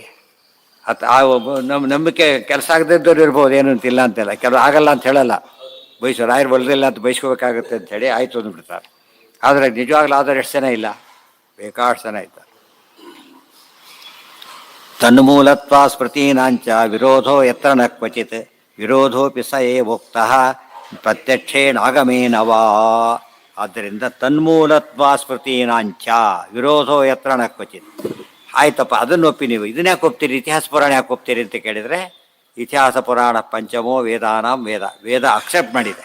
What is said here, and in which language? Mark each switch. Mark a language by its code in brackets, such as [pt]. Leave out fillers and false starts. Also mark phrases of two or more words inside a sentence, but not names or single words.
[kn] ನಂಬಿಕೆ ಕೆಲಸ ಆಗದಿದ್ದವ್ರು ಇರ್ಬೋದು, ಏನು ಅಂತಿಲ್ಲ ಅಂತೆಲ್ಲ. ಕೆಲವು ಆಗಲ್ಲ ಅಂತ ಹೇಳಲ್ಲ, ರಾಯರು ಬರೋದಿಲ್ಲ ಅಂತ ಬಯಸ್ಕೋಬೇಕಾಗುತ್ತೆ ಅಂಥೇಳಿ ಆಯಿತು ಅಂದ್ಬಿಡ್ತಾರೆ. ಆದರೆ ನಿಜವಾಗ್ಲೂ ಆದರೂ ಎಷ್ಟು ಜನ ಇಲ್ಲ, ಬೇಕಾಷ್ಟು ಜನ ಇದ್ದಾರೆ. [sa] ತನ್ಮೂಲತ್ವ ಸ್ಮೃತೀನಾಂಚ ವಿರೋಧೋ ಯತ್ರ ನ ಕ್ವಚಿತ್ ವಿರೋಧೋಪಿ ಸ ಏವೋಕ್ತಃ ಪ್ರತ್ಯಕ್ಷೇಣಾಗಮೇನವಾ. ಆದ್ದರಿಂದ ತನ್ಮೂಲತ್ವ ಸ್ಮೃತೀನಾಂಚ ವಿರೋಧೋ ಯತ್ರ ನ ಕ್ವಚಿತ್. [kn] ಆಯ್ತಪ್ಪ, ಅದನ್ನು ಒಪ್ಪಿ ನೀವು ಇದನ್ನ ಯಾಕೆ ಒಪ್ತೀರಿ, ಇತಿಹಾಸ ಪುರಾಣ ಯಾಕೆ ಒಪ್ತೀರಿ ಅಂತ ಕೇಳಿದರೆ, [sa] ಇತಿಹಾಸ ಪುರಾಣ ಪಂಚಮೋ ವೇದಾನಾಂ ವೇದ [kn] ಅಕ್ಸೆಪ್ಟ್ ಮಾಡಿದೆ.